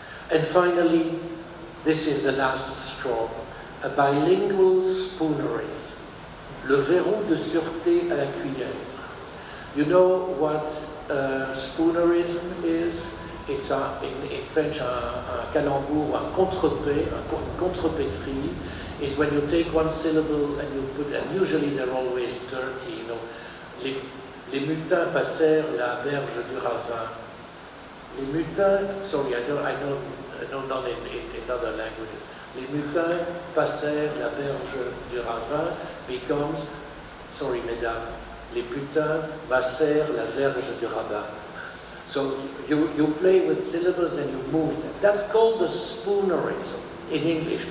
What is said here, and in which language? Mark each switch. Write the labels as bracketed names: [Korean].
[English] And finally, this is the last straw, a bilingual spoonery, [French] le verrou de sûreté à la cuillère. [English] You know what spoonerism is? It's in French [French] un calembour, un contrepé, une contrepétrie, [English] is when you take one syllable and you put, and usually they're always dirty, you know. [French] Les mutins passèrent la berge du ravin. Les mutins, [English] sorry, I know not in other languages. [French] Les mutins passèrent la berge du ravin [English] becomes, sorry [French] mesdames, les putains passèrent la verge du rabbin. [English] So you play with syllables and you move them. That's called the spoonerism in English.